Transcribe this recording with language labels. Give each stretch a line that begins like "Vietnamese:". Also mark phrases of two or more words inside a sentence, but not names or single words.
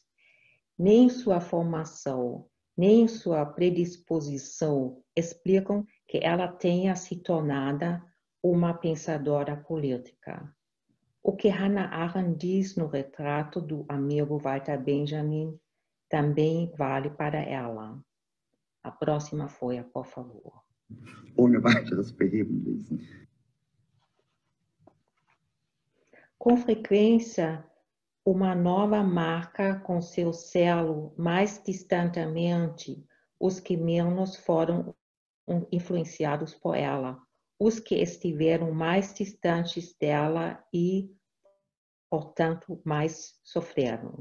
Portuguese: Nem sua formação, nem sua predisposição explicam que ela tenha se tornado uma pensadora política. O que Hannah Arendt diz no retrato do amigo Walter Benjamin também vale para ela. A próxima folha, por favor.
German: Ohne weiteres beheben ließen.
Portuguese: Com frequência, uma nova marca com seu selo mais distantemente os que menos foram influenciados por ela, os que estiveram mais distantes dela e, portanto, mais sofreram.